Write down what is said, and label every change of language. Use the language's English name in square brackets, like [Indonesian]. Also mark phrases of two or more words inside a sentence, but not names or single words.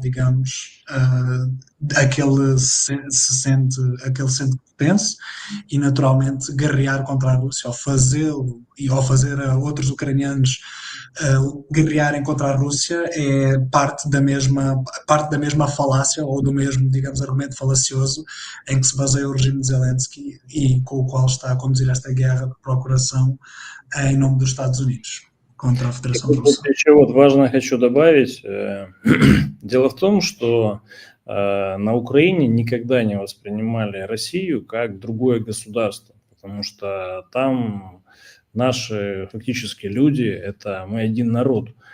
[Portuguese] digamos, aquele sente potência e naturalmente guerrear contra a Rússia, ao fazer a outros ucranianos guerrearem contra a Rússia é parte da mesma falácia ou do mesmo, digamos, argumento falacioso em que se baseia o regime de Zelensky e com o qual está a conduzir esta guerra de procuração em nome dos Estados Unidos contra a Federação Russa. [Russian] Еще важно хочу добавить. Дело в том, что на Украине никогда не воспринимали Россию как другое государство, потому что там наши фактически люди, это мы один народ.